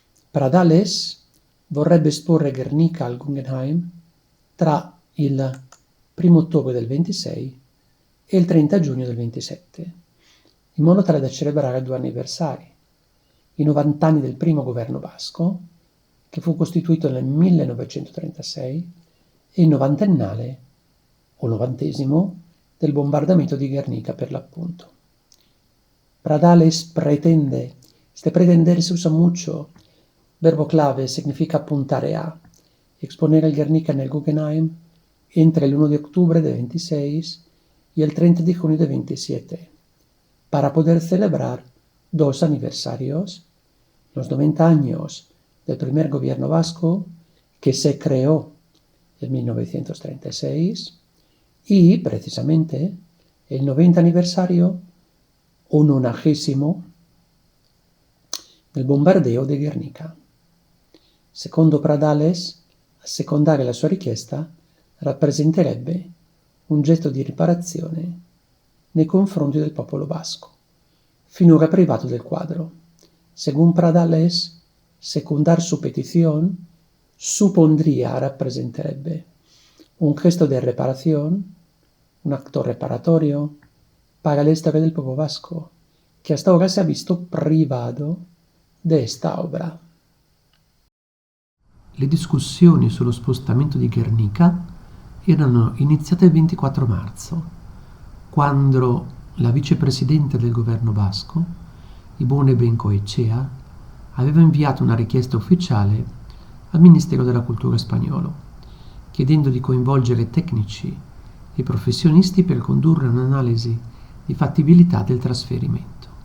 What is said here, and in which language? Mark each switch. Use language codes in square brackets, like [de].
[it] Pradales vorrebbe esporre Guernica al Guggenheim tra il 1 ottobre del 26 e il 30 giugno del 27, in modo tale da celebrare 2 anniversari, i 90 anni del primo governo basco, che fu costituito nel 1936, e il novantennale, o 90° del bombardamento di Guernica per l'appunto. [es] Pradales pretende, pretender se usa mucho, verbo clave significa apuntare a, exponer el Guernica nel Guggenheim entre el 1 de octubre de 26 y el 30 de junio de 27, para poder celebrar 2 aniversarios, los 90 años del primer gobierno vasco, que se creó en 1936, y precisamente el 90 aniversario o 90° del bombardeo di Guernica. [it] Secondo Pradales, assecondare la sua richiesta rappresenterebbe un gesto di riparazione nei confronti del popolo basco, finora privato del quadro. [es] Según Pradales, secundar su petición supondría, representerebbe un gesto de reparación, un acto reparatorio para la historia del pueblo vasco, que hasta ahora se ha visto privado de esta obra. [it] Le discussioni sullo spostamento di Guernica erano iniziate il 24 marzo, quando la vicepresidente del governo basco, Ibone Bengoechea, aveva inviato una richiesta ufficiale al Ministero della Cultura spagnolo, chiedendo di coinvolgere tecnici e professionisti per condurre un'analisi di fattibilità del trasferimento.